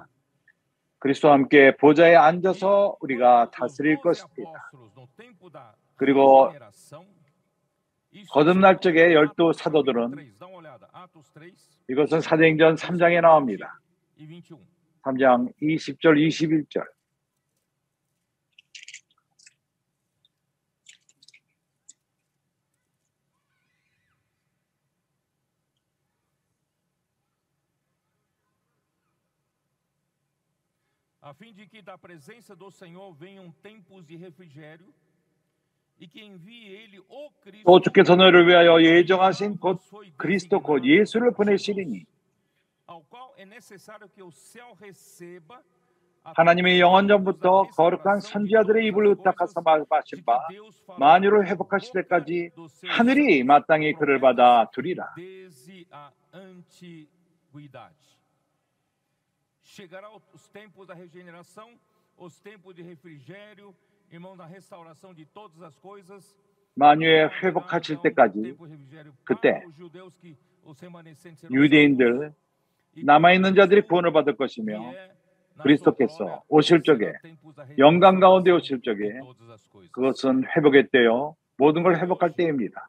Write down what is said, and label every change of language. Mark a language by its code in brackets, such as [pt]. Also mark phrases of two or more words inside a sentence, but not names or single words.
[ko] 그리스도와 함께 보좌에 앉아서 우리가 다스릴 것입니다. 그리고 거듭날 적에 12사도들은 이것은 사도행전 3장에 나옵니다. 3장 20절 21절. [pt] A fim de que da presença do Senhor venham tempos de refrigério e que envie ele o Cristo. [ko] 또 주께서 너희를 위하여 예정하신 곧 그리스도 곧 예수를 보내시리니 [pt] ao qual é necessário que o céu receba [ko] 하나님의 영원전부터 거룩한 선지자들의 입을 의탁하사 말씀하신 바 만유를 회복하실 때까지 하늘이 마땅히 그를 받아 두리라. [pt] Chegará os tempos da regeneração, os tempos de refrigério, irmão, da restauração de todas as coisas. [ko] 만유에 회복하실 때까지 그때 유대인들 남아있는 자들이 구원을 받을 것이며 그리스도께서 오실 적에 영광 가운데 오실 적에 그것은 회복의 때요 모든 걸 회복할 때입니다.